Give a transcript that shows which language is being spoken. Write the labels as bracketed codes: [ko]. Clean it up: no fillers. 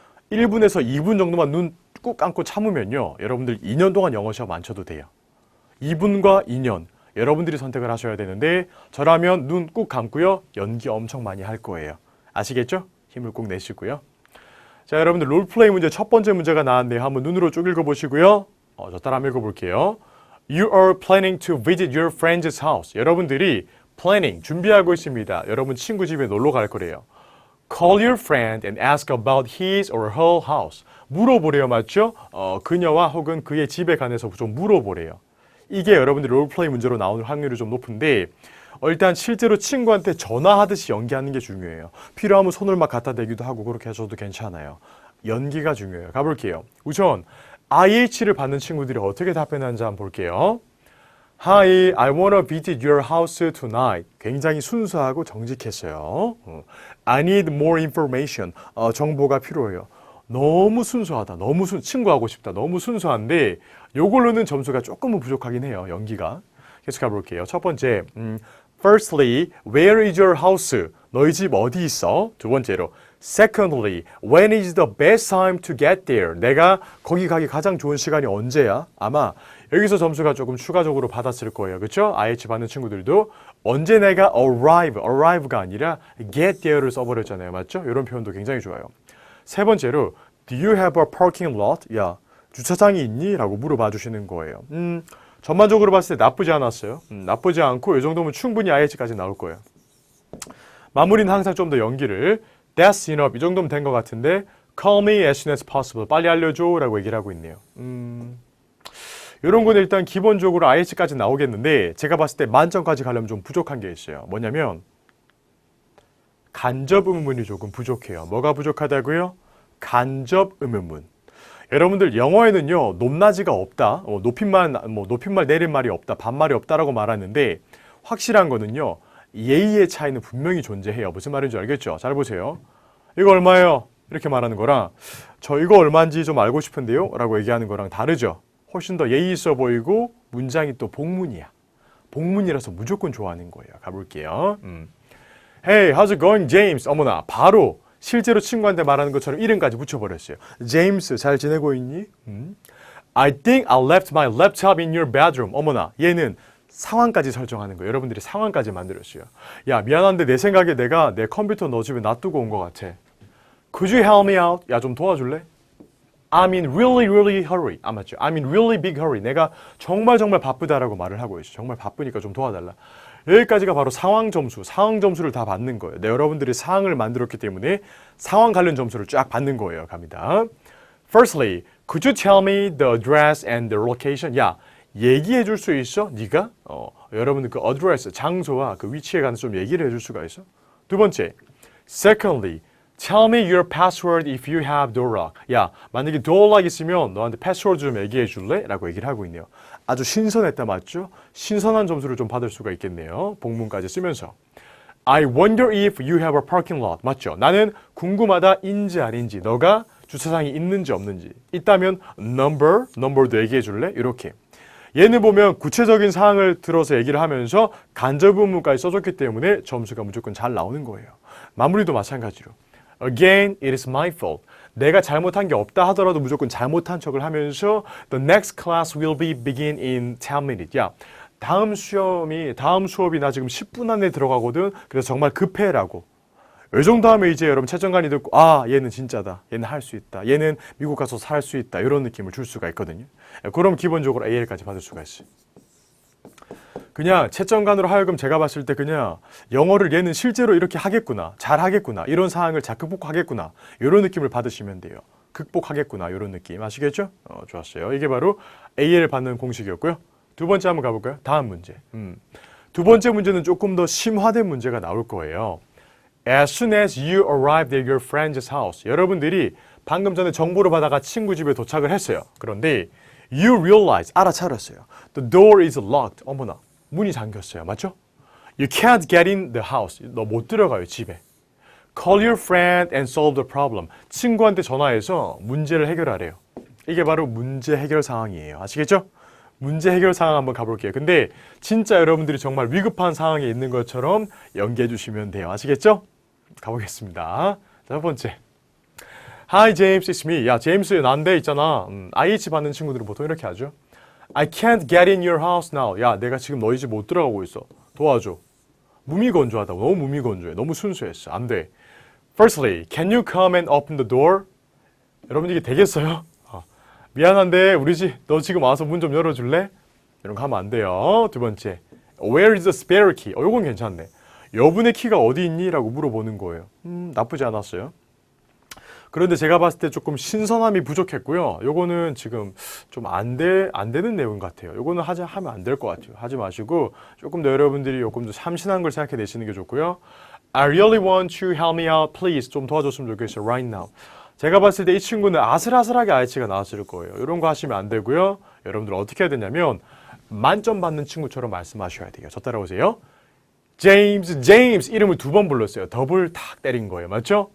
[ko] 1분에서 2분 정도만 눈 꾹 감고 참으면요. 여러분들 2년 동안 영어 시험 안 쳐도 돼요. 2분과 2년. 여러분들이 선택을 하셔야 되는데 저라면 눈 꾹 감고요. 연기 엄청 많이 할 거예요. 아시겠죠? 힘을 꼭 내시고요. 자, 여러분들 롤플레이 문제 첫 번째 문제가 나왔네요. 한번 눈으로 쭉 읽어보시고요. 저 따라 한번 읽어볼게요. [en] You are planning to visit your friend's house. [ko] 여러분들이 planning, 준비하고 있습니다. 여러분 친구 집에 놀러 갈 거래요. [en] Call your friend and ask about his or her house. [ko] 물어보래요, 맞죠? 그녀와 혹은 그의 집에 관해서 좀 물어보래요. 이게 여러분들 롤플레이 문제로 나오는 확률이 좀 높은데 일단 실제로 친구한테 전화하듯이 연기하는 게 중요해요. 필요하면 손을 막 갖다 대기도 하고 그렇게 하셔도 괜찮아요. 연기가 중요해요. 가볼게요. 우선 IH를 받는 친구들이 어떻게 답변하는지 한번 볼게요. [en] Hi, I wanna visit your house tonight. [ko] 굉장히 순수하고 정직했어요. [en] I need more information. [ko] 정보가 필요해요. 너무 순수하다. 친구하고 싶다. 너무 순수한데 요걸로는 점수가 조금은 부족하긴 해요. 연기가. 계속 가볼게요. 첫 번째, [en] Firstly, where is your house? [ko] 너희 집 어디 있어? 두 번째로, [en] Secondly, when is the best time to get there? [ko] 내가 거기 가기 가장 좋은 시간이 언제야? 아마 여기서 점수가 조금 추가적으로 받았을 거예요. 그렇죠? IH 받는 친구들도 언제 내가 arrive가 아니라 get there를 써버렸잖아요. 맞죠? 이런 표현도 굉장히 좋아요. [en] 세 번째로, do you have a parking lot? [ko] 야, 주차장이 있니? 라고 물어봐 주시는 거예요. 전반적으로 봤을 때 나쁘지 않았어요. 나쁘지 않고 이 정도면 충분히 IH까지 나올 거예요. 마무리는 항상 좀 더 연기를 [en] That's enough. [ko] 이 정도면 된 것 같은데 [en] Call me as soon as possible. [ko] 빨리 알려줘 라고 얘기를 하고 있네요. 이런 건 일단 기본적으로 IH까지 나오겠는데 제가 봤을 때 만점까지 가려면 좀 부족한 게 있어요. 뭐냐면 간접 의문문이 조금 부족해요. 뭐가 부족하다고요? 간접 의문문. 여러분들 영어에는요 높낮이가 없다, 높임말 내림말이 없다, 반말이 없다라고 말하는데 확실한 거는요 예의의 차이는 분명히 존재해요. 무슨 말인지 알겠죠? 잘 보세요. 이거 얼마예요? 이렇게 말하는 거랑 저 이거 얼마인지 좀 알고 싶은데요? 라고 얘기하는 거랑 다르죠. 훨씬 더 예의 있어 보이고 문장이 또 복문이야. 복문이라서 무조건 좋아하는 거예요. 가볼게요. [en] Hey, how's it going, James? [ko] 어머나 바로 실제로 친구한테 말하는 것처럼 이름까지 붙여버렸어요. 제임스, 잘 지내고 있니? [en] I think I left my laptop in your bedroom. [ko] 어머나, 얘는 상황까지 설정하는 거예요. 여러분들이 상황까지 만들었어요. 야, 미안한데 내 생각에 내가 내 컴퓨터 너 집에 놔두고 온 것 같아. [en] Could you help me out? [ko] 야, 좀 도와줄래? [en] I'm in really hurry. [ko] 맞죠? [en] I'm in really big hurry. [ko] 내가 정말 바쁘다라고 말을 하고 있어. 정말 바쁘니까 좀 도와달라. 여기까지가 바로 상황 점수를 다 받는 거예요. 네, 여러분들이 상황을 만들었기 때문에 상황 관련 점수를 쫙 받는 거예요. 갑니다. [en] Firstly, could you tell me the address and the location? [ko] 야, 얘기해 줄 수 있어? 네가? 여러분들 그 address, 장소와 그 위치에 관해서 좀 얘기를 해줄 수가 있어? 두 번째, [en] Secondly, tell me your password if you have door lock. [ko] 야, 만약에 door lock 있으면 너한테 패스워드 좀 얘기해 줄래? 라고 얘기를 하고 있네요. 아주 신선했다, 맞죠? 신선한 점수를 좀 받을 수가 있겠네요. 복문까지 쓰면서. [en] I wonder if you have a parking lot. [ko] 맞죠? 나는 궁금하다, 인지 아닌지, 너가 주차장이 있는지 없는지. 있다면 number도 얘기해 줄래? 이렇게. 얘는 보면 구체적인 사항을 들어서 얘기를 하면서 간접 의문까지 써줬기 때문에 점수가 무조건 잘 나오는 거예요. 마무리도 마찬가지로. [en] Again, it is my fault. [ko] 내가 잘못한 게 없다 하더라도 무조건 잘못한 척을 하면서 [en] The next class will be begin in 10 minutes. [ko] 야, 다음 수업이 나 지금 10분 안에 들어가거든. 그래서 정말 급해라고. 이 정도 하면 이제 여러분 채점관이 듣고 얘는 진짜다. 얘는 할 수 있다. 얘는 미국 가서 살 수 있다. 이런 느낌을 줄 수가 있거든요. 그럼 기본적으로 AL까지 받을 수가 있어요. 그냥 채점관으로 하여금 제가 봤을 때 그냥 영어를 얘는 실제로 이렇게 하겠구나, 잘하겠구나, 이런 상황을 잘 극복하겠구나, 이런 느낌을 받으시면 돼요. 극복하겠구나, 이런 느낌 아시겠죠? 좋았어요. 이게 바로 AL 받는 공식이었고요. 두 번째 한번 가볼까요? 다음 문제. 두 번째 문제는 조금 더 심화된 문제가 나올 거예요. [en] As soon as you arrived at your friend's house. [ko] 여러분들이 방금 전에 정보를 받아가 친구 집에 도착을 했어요. 그런데 [en] you realize, [ko] 알아차렸어요. [en] The door is locked. [ko] 어머나, 문이 잠겼어요. 맞죠? [en] You can't get in the house. [ko] 너 못 들어가요, 집에. [en] Call your friend and solve the problem. [ko] 친구한테 전화해서 문제를 해결하래요. 이게 바로 문제 해결 상황이에요. 아시겠죠? 문제 해결 상황 한번 가볼게요. 근데 진짜 여러분들이 정말 위급한 상황에 있는 것처럼 연기해 주시면 돼요. 아시겠죠? 가보겠습니다. 자, 첫 번째. [en] Hi James, it's me. [ko] 야, 제임스 난데 있잖아. IH 받는 친구들은 보통 이렇게 하죠. [en] I can't get in your house now. [ko] 야, 내가 지금 너희 집 못 들어가고 있어. 도와줘. 무미건조하다고. 너무 무미건조해. 너무 순수했어. 안 돼. [en] Firstly, can you come and open the door? [ko] 여러분 이게 되겠어요? 미안한데 우리 집 너 지금 와서 문 좀 열어줄래? 이런 거 하면 안 돼요. 두 번째, [en] Where is the spare key? [ko] 요건 괜찮네. 여분의 키가 어디 있니? 라고 물어보는 거예요. 나쁘지 않았어요. 그런데 제가 봤을 때 조금 신선함이 부족했고요. 요거는 지금 좀 안 되는 내용 같아요. 요거는 하면 안 될 것 같아요. 하지 마시고 조금 더 여러분들이 조금 더 참신한 걸 생각해 내시는 게 좋고요. [en] I really want you help me out, please. [ko] 좀 도와줬으면 좋겠어요. [en] Right now. [ko] 제가 봤을 때 이 친구는 아슬아슬하게 IH가 나왔을 거예요. 이런 거 하시면 안 되고요. 여러분들 어떻게 해야 되냐면 만점 받는 친구처럼 말씀하셔야 돼요. 저 따라오세요. 제임스 이름을 2번 불렀어요. 더블 탁 때린 거예요. 맞죠?